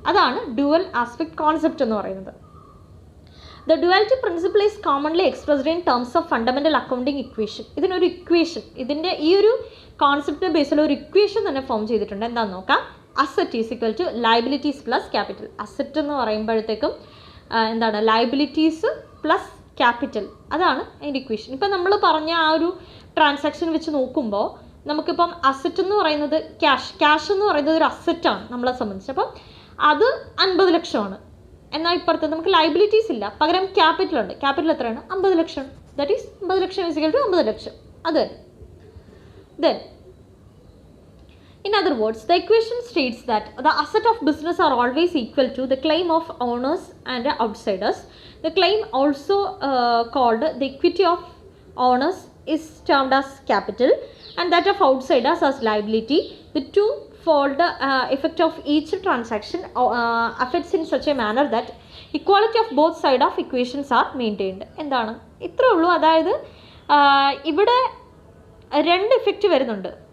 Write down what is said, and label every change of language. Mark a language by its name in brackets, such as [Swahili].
[Malayalam] അതാണ് dual aspect concept എന്ന് പറയുന്നത്. [English] The duality principle is commonly expressed in terms of fundamental accounting equation. [Malayalam] ഇതിനൊരു equation, ഇതിൻ്റെ ഈ ഒരു കോൺസെപ്റ്റിന് ബേസിൽ ഒരു ഇക്വേഷൻ തന്നെ ഫോം ചെയ്തിട്ടുണ്ട്. എന്താണെന്ന് നോക്കാം. [English] Asset is equal to liabilities plus capital. [Malayalam] Asset എന്ന് പറയുമ്പോഴത്തേക്കും എന്താണ്, ലയബിലിറ്റീസ് പ്ലസ് ക്യാപിറ്റൽ, അതാണ് അതിൻ്റെ ഇക്വേഷൻ. ഇപ്പം നമ്മൾ പറഞ്ഞ ആ ഒരു ട്രാൻസാക്ഷൻ വെച്ച് നോക്കുമ്പോൾ നമുക്കിപ്പം അസറ്റ് എന്ന് പറയുന്നത് ക്യാഷ് എന്ന് പറയുന്നത് ഒരു അസറ്റാണ് നമ്മളെ സംബന്ധിച്ച്. അപ്പം അത് 50 ലക്ഷമാണ്. എന്നാൽ ഇപ്പുറത്ത് നമുക്ക് ലയബിലിറ്റീസ് ഇല്ല, പകരം ക്യാപിറ്റൽ ഉണ്ട്. ക്യാപിറ്റൽ എത്രയാണ്, 50 ലക്ഷം. That is 50 lakh equal to 50 ലക്ഷം. [English] അത് then in other words, the equation states that the asset of business are always equal to the claim of owners and outsiders. The claim, also called the equity of owners, is termed as capital, and that of outsiders as liability. The twofold effect of each transaction affects in such a manner that equality of both sides of equations are maintained. [Malayalam] എന്താണ്, ഇത്രേ ഉള്ളൂ. അതായത് ഇവിടെ രണ്ട് effect വരുന്നുണ്ട്.